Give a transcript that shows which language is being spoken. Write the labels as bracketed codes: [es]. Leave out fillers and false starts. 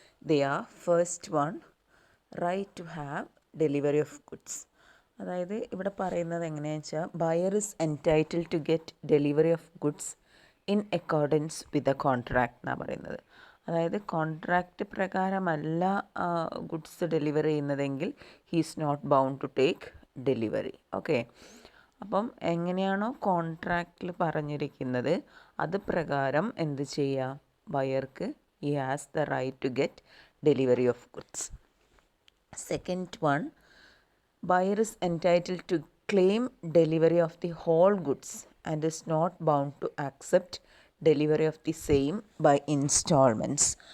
[en] They are first one, right to have delivery of goods. [ml] അതായത് ഇവിടെ പറയുന്നത് എങ്ങനെയാണെന്ന് വെച്ചാൽ [en] buyer is entitled to get delivery of goods in accordance with the contract [ml] എന്നാണ് പറയുന്നത്. അതായത് കോൺട്രാക്റ്റ് പ്രകാരമല്ല ഗുഡ്സ് ഡെലിവർ ചെയ്യുന്നതെങ്കിൽ [en] He's not bound to take delivery. [ml] Okay, അപ്പം എങ്ങനെയാണോ കോൺട്രാക്റ്റിൽ പറഞ്ഞിരിക്കുന്നത് അത് പ്രകാരം എന്ത് ചെയ്യുക, ബയർക്ക് [en] He has the right to get delivery of goods. Second one, buyer is entitled to claim delivery of the whole goods and is not bound to accept delivery of the same by installments.